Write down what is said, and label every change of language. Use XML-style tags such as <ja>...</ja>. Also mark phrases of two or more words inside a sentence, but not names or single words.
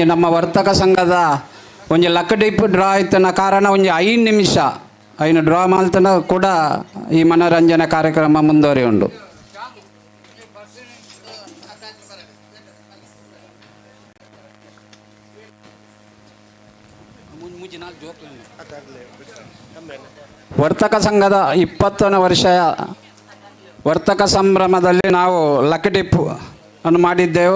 <tcy>ನಮ್ಮ ವರ್ತಕ ಸಂಘದ ಒಂಜಿ</tcy> <en>lucky dip draw</en> <tcy>ಆಯ್ತನ ಕಾರಣ ಒಂಜಿ 5 ನಿಮಿಷ ಐನು ಡ್ರಾ ಮಾಲ್ತನ ಕೂಡ ಈ ಮನೋರಂಜನೆ ಕಾರ್ಯಕ್ರಮ ಮುಂದುವರಿ ಉಂಡು.</tcy> <kn>ವರ್ತಕ ಸಂಘದ 20ನೇ ವರ್ಷ ವರ್ತಕ ಸಂಭ್ರಮದಲ್ಲಿ ನಾವು ಲಕ್ಕಡಿಪ್ ಅನ್ನು ಮಾಡಿದ್ದೆವು.</kn>